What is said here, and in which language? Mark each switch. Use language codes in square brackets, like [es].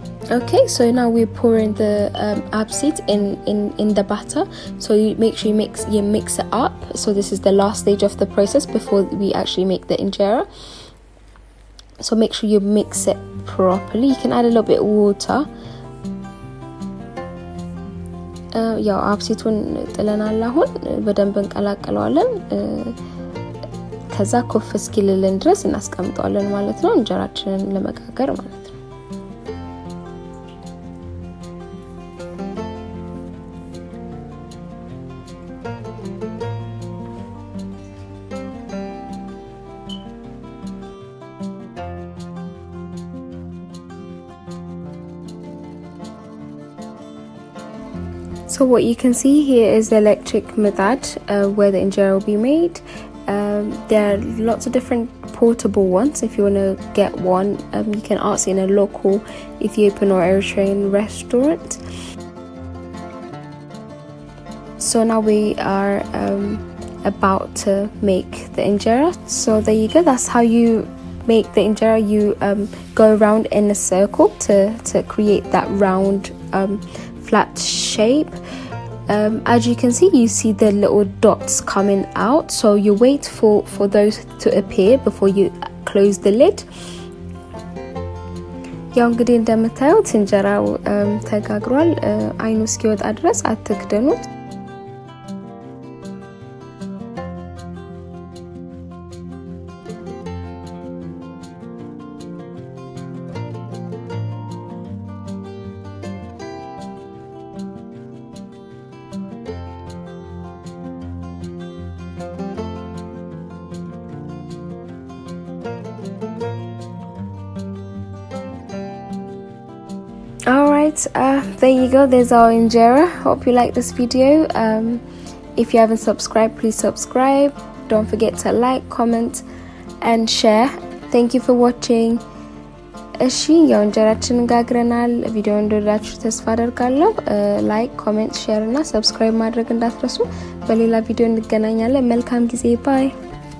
[en] Okay, so now we're pouring the absit in the batter. So you make sure you mix it up. So this is the last stage of the process before we actually make the injera. So make sure you mix it properly. You can add a little bit of water. [am] ያው አብሲቱን ጥለናል አሁን በደንብ እንቀላቀለዋለን ከዛ ኮፍ እስኪልልን ድረስ እናስቀምጣለን ማለት ነው እንጀራችንን ለመጋገር ማለት ነው [en] So what you can see here is the electric mitad where the injera will be made. There are lots of different portable ones. If you want to get one, you can ask in a local Ethiopian or Eritrean restaurant. So now we are about to make the injera. So there you go. That's how you make the injera. You go around in a circle to create that round flat shape. As you can see, you see the little dots coming out, so you wait for those to appear before you close the lid. [am] ያው እንግዲህ እንደምታዩት እንጀራው ተጋግሯል አይኑ እስኪወጣ ድረስ አትክደኑት [en] Alright, there you go, there's our injera. Hope you like this video. If you haven't subscribed, please subscribe. Don't forget to like, comment and share. Thank you for watching. [am] እሺ ያው እንጀራችንን ጋግረናል ቪዲዮ እንደወደዳችሁ ተስፋ አደርጋለሁ ላይክ ኮሜንት ሼር እና ሰብስክራይብ ማድረግ እንዳትረሱ በሌላ ቪዲዮ እንገናኛለን መልካም ጊዜ ባይ